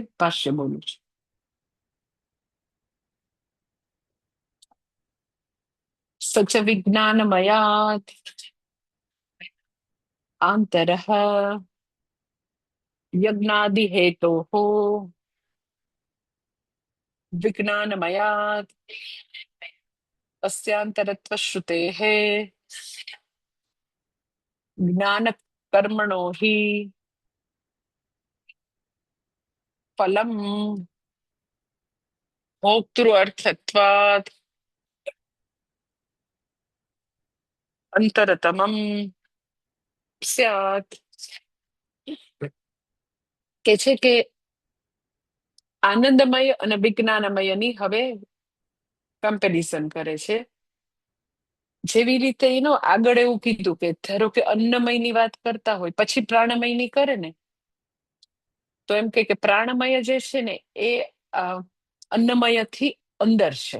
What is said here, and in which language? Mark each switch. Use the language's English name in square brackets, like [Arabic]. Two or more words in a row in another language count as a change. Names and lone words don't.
[Gujarati] ભાષ્ય બોલું છું. [Sanskrit] सच विज्ञानमयात आंतरः यज्ञादि हेतो विज्ञानमयात अस्यांतरत्व श्रुतेः ज्ञान कर्मणो हि फलम भोक्तृअर्थत्वात् अंतरतमम स्यात्. [Gujarati] કે છે કે આનંદમય અને વિજ્ઞાનમયની હવે કમ્પેરિઝન કરે છે. જેવી રીતે એનો આગળ એવું કીધું કે ધારો કે અન્નમયની વાત કરતા હોય પછી પ્રાણમયની કરે ને, તો એમ કે પ્રાણમય જે છે ને એ અન્નમયથી અંદર છે.